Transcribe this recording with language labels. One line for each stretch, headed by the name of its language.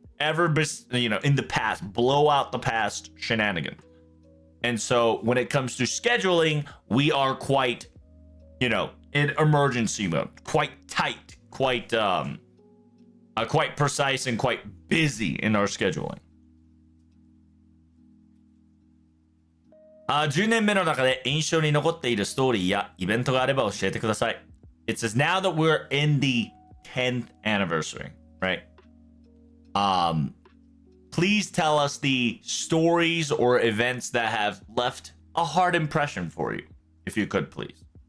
English: In the past, blow out the past shenanigans. And so when it comes to scheduling, we are quite, in emergency mode, quite tight, quite precise and quite busy in our scheduling.
Japanese: 10年目の中で印象に残っているストーリーやイベントがあれば教えてください.
English: It says now that we're in the 10th anniversary, right? Please tell us the stories or events that have left a hard impression for you, if you could, please.